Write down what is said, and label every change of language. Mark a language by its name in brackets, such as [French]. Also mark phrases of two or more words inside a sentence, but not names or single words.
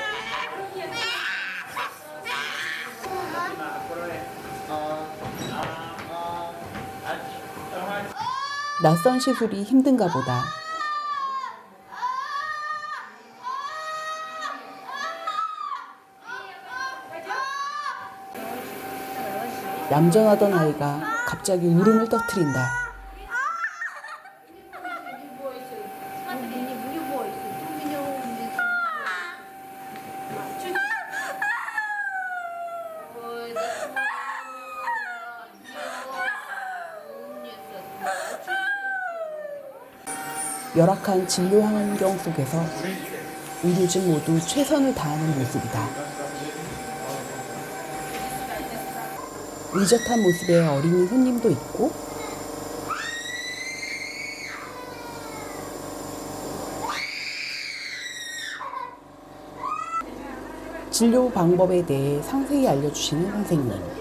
[Korean] 낯선 시술이 힘든가 보다. 얌전하던 아이가 갑자기 울음을 터뜨린다. [Russian] Смотри, не бойся, ты меня умница. Чуть. Ой, да умница. [Korean] 열악한 진료 환경 속에서 의료진 모두 최선을 다하는 모습이다. 의젓한 모습의 어린이 손님도 있고 진료 방법에 대해 상세히 알려주시는 선생님.